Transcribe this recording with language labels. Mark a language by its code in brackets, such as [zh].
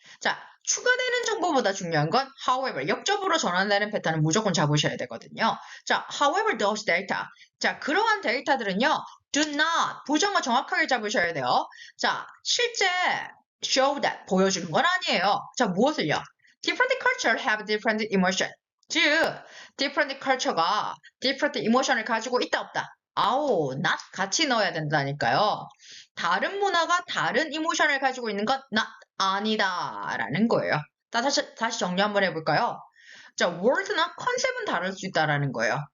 [ko] 자, 추가되는 정보보다 중요한 건 however, 역접으로 전환되는 패턴은 무조건 잡으셔야 되거든요. [en] 자, however those data. [ko] 자, 그러한 데이터들은요, [en] do not, [ko] 부정어 정확하게 잡으셔야 돼요. 자, 실제 [en] show that, [ko] 보여주는 건 아니에요. 자, 무엇을요? [en] Different culture have different emotion. [ko] 즉, [en] different culture [ko] 가 [en] different emotion [ko] 을 가지고 있다 없다. not 같이 넣어야 된다니까요. 다른 문화가 다른 이모션을 가지고 있는 건 아니다 라는 거예요. 다시 정리 한번 해볼까요? 자, word나 컨셉은 다를 수 있다라는 거예요.